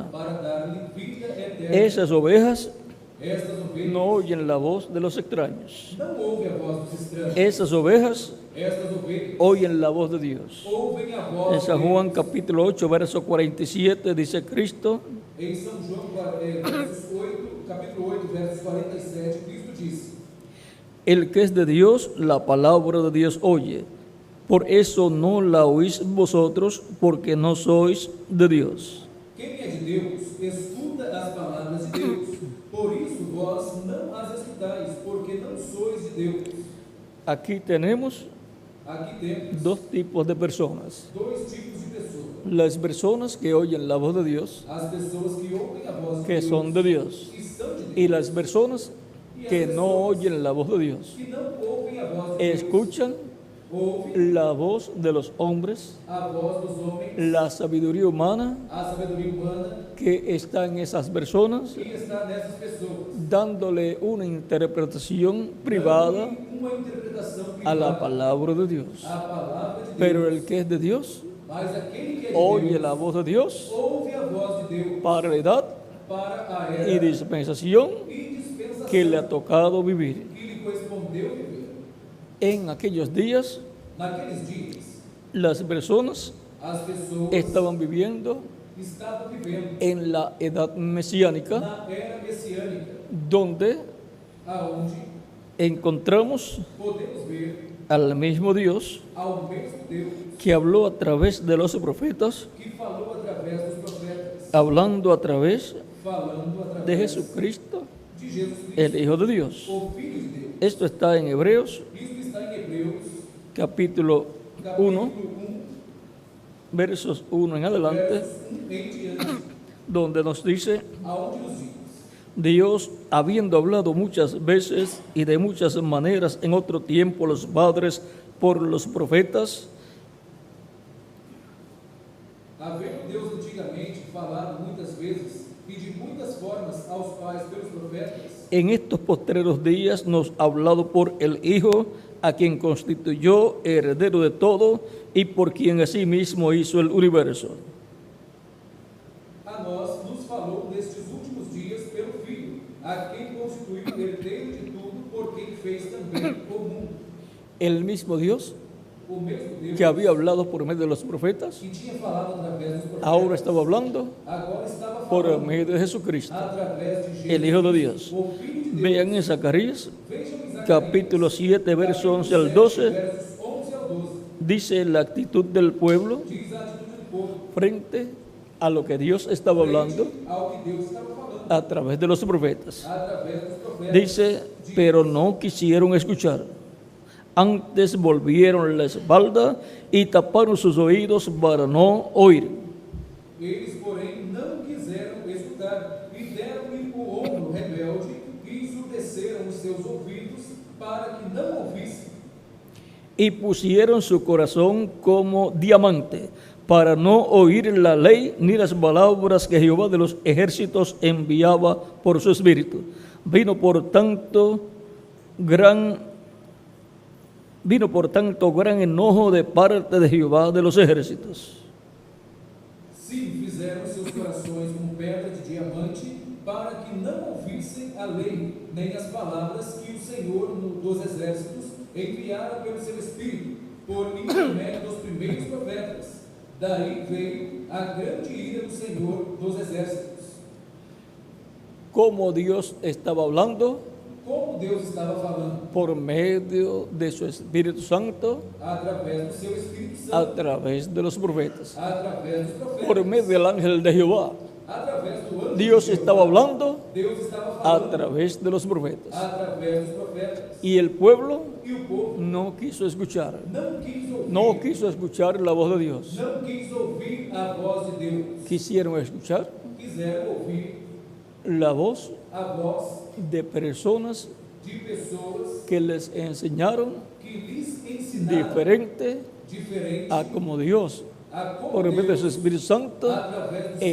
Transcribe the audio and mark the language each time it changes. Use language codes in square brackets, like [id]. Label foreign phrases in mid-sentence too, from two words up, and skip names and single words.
[pt] para dar-lhe vida eterna. [es] Esas ovejas [pt] Estas ovelhas [es] no oyen la voz de los extraños. [pt] não ouvem a voz dos estranhos. [es] Esas ovejas [pt] Estas ovelhas [es] oyen la voz de Dios. [pt] ouvem a [es] En [pt] voz [es] San de Juan [pt] Deus. [es] capítulo 8, verso 47, dice Cristo: Em São João, capítulo 8, versos 47, Cristo disse: El que es de Dios, la palabra de Dios oye. Por eso no la oís vosotros, porque no sois de Dios. [pt] quem é de Deus, escuta as palavras de Deus. Por isso vós não as escutais, porque não sois de Deus. [es] Aquí tenemos [pt] Aqui temos [es] dos tipos de personas. [pt] dois tipos de pessoas. [es] Las personas que oyen la voz de Dios, [pt] As pessoas que ouvem a voz de [es] que [pt] Deus, [es] son de Dios, [pt] que são de Deus, [es] y las personas que no oyen la voz de Dios, [pt] que não ouvem a voz de Deus, [es] escuchan [pt] ouvem [es] la voz de los hombres, [pt] a voz dos homens, [es] la sabiduría humana [pt] a sabedoria humana [es] que está en esas personas, [pt] que está nessas pessoas, [es] dándole una interpretación privada [pt] dando uma interpretação [es] a la [pt] privada [es] palabra de Dios. [pt] à palavra de Deus. [es] Pero el que es de Dios [pt] Mas aquele que é de [es] oye [pt] Deus, [es] la voz de Dios [pt] ouve a voz de Deus [es] para la edad [pt] para a [es] y [pt] era [es] dispensación [pt] e dispensação [es] que le ha tocado vivir. [pt] que lhe correspondeu viver. [es] En aquellos días, [pt] Naqueles dias, [es] las personas [pt] as pessoas [es] estaban viviendo [pt] estavam vivendo [es] en la edad mesiánica, [pt] na era messiânica, [es] donde [pt] aonde [es] encontramos [pt] podemos ver [es] al mismo Dios [pt] ao mesmo Deus [es] que habló a través de los profetas, [pt] que falou através dos profetas, [es] hablando a través [pt] falando através [es] de Jesucristo, [pt] de Jesus Cristo, [es] el Hijo de Dios. [pt] o Filho de Deus. [es] Esto está en Hebreos [pt] Isto está em Hebreus, [es] capítulo 1, [pt] capítulo 1, [es] versos 1 en adelante, [pt] versos 1 em diante, [es] donde nos dice: [pt] aonde nos diz: [es] Dios, habiendo hablado muchas veces y de muchas maneras en otro tiempo a los padres por los profetas, [pt] havendo Deus antigamente falado muitas vezes e de muitas formas aos pais pelos profetas, [es] en estos postreros días nos ha hablado por el Hijo, a quien constituyó heredero de todo y por quien asimismo hizo el universo. [pt] a nós nos falou nestes últimos dias pelo Filho, a quem constituiu herdeiro de tudo, por quem fez também o mundo. [es] El mismo Dios [pt] O mesmo Deus [es] que había hablado por medio de los profetas, [pt] que tinha falado através dos profetas, [es] ahora estaba hablando [pt] agora estava [es] por [pt] falando [es] medio de Jesucristo, [pt] através de Jesus, [es] el Hijo de Dios. [pt] o Filho de Deus. [es] Vean en Zacarías, [pt] Vejam em Zacarias, [es] capítulo 7, versos [pt] capítulo [es] 11 al [pt] 7, [es] 12, [pt] versos 11 ao 12, [es] dice la actitud del pueblo [pt] diz a atitude do povo [es] frente a lo que Dios estaba hablando [pt] frente ao que Deus estava falando [es] a través de los profetas. [pt] através dos profetas. [es] Dice, pero no quisieron escuchar. Antes volvieron la espalda y taparon sus oídos para no oír. [pt] Eles, porém, não quiseram escutar e deram-lhe o ombro rebelde e ensurdeceram os seus ouvidos para que não ouvissem. [es] Y pusieron su corazón como diamante para no oír la ley ni las palabras que Jehová de los ejércitos enviaba por su espíritu. Vino por tanto gran enojo de parte de Jehová de los ejércitos. [pt] Sim, fizeram seus corações como pedra de diamante para que não ouvissem a lei, nem as palavras que o Senhor dos exércitos enviara pelo seu Espírito, por intermédio dos primeiros profetas. Daí veio a grande ira do Senhor dos exércitos. [es] Como Dios estaba hablando [pt] Como Deus estava falando? [es] por medio de su Espíritu Santo [pt] Através do seu Espírito [es] a [pt] Santo, [es] través de los profetas, [pt] através dos profetas, [es] por medio del ángel de Jehová. [pt] através do anjo [es] Dios [pt] de Jeová. [es] estaba hablando [pt] Deus estava [es] a [pt] falando [es] través de los profetas. [pt] através dos profetas. [es] Y el pueblo [pt] E o povo [es] no quiso escuchar, [pt] não quis ouvir, [es] escuchar la voz de Dios. [pt] não quis ouvir a voz de Deus. [es] Quisieron escuchar [pt] Quiseram ouvir [es] la voz [pt] a voz [es] de personas [pt] de pessoas [es] que les enseñaron [pt] que lhes ensinaram [es] diferente [pt] diferente [es] a como Dios, [pt] a como [es] por medio de su [pt] Deus, [es] Espíritu Santo, [pt] através do seu